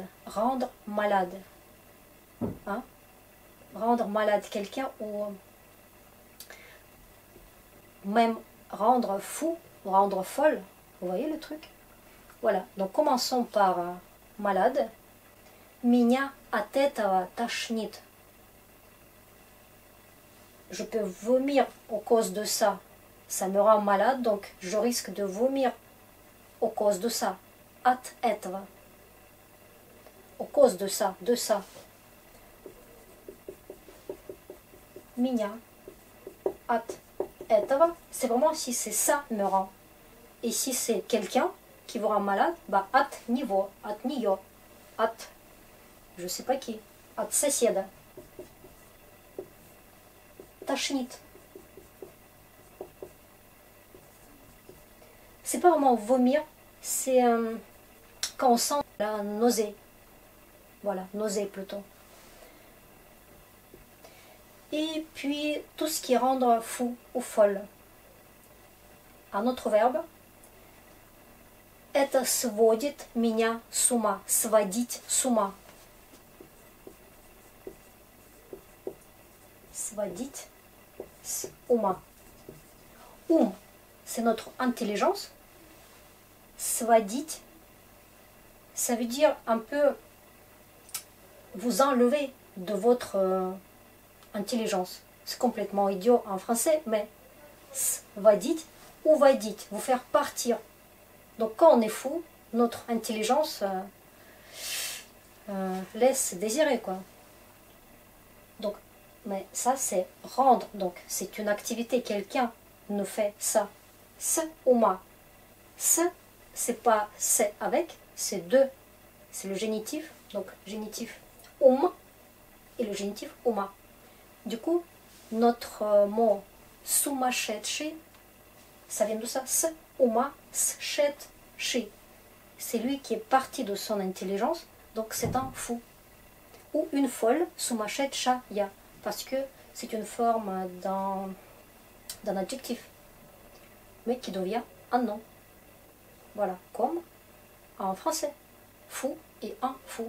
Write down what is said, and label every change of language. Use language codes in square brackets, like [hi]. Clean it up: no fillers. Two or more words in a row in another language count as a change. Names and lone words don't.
[fr] Rendre malade. Hein? Rendre malade quelqu'un ou même rendre fou, rendre folle. Vous voyez le truc? Voilà, donc commençons par malade. [ru] Меня от этого тошнит. [fr] Je peux vomir à cause de ça. Ça me rend malade, donc je risque de vomir à cause de ça. [ru] От этого. [fr] À cause de ça, de ça. [ru] Меня от этого. [fr] C'est vraiment si c'est ça me rend. Et si c'est quelqu'un qui vous rend malade, bah [ru] от него, от нее, от [fr] je sais pas qui, [ru] от соседа. Тошнит. [fr] C'est pas vraiment vomir, c'est quand on sent la nausée. Voilà, nausée plutôt. Et puis tout ce qui est rendre fou ou folle. Un autre verbe. [ru] Это сводит меня с ума. Сводить с ума. Сводить с ума. Ум, [fr] c'est notre intelligence. Сводить, ça veut dire un peu vous enlever de votre intelligence. C'est complètement idiot en français, mais [ru] сводить, уводить, [fr] vous faire partir. Donc quand on est fou, notre intelligence laisse désirer, quoi. Donc, mais ça c'est rendre, donc c'est une activité, quelqu'un nous fait ça. [ru] С ума. [fr] S, c'est pas c'est avec, c'est de, c'est le génitif, donc génitif et le génitif ума. Du coup, notre mot сумасшедший, ça vient de ça, [ru] с ума, сшедший. [fr] C'est lui qui est parti de son intelligence, donc c'est un fou. Ou une folle, сумасшедшая, parce que c'est une forme d'un adjectif, mais qui devient un nom. Voilà, comme en français, fou et un fou.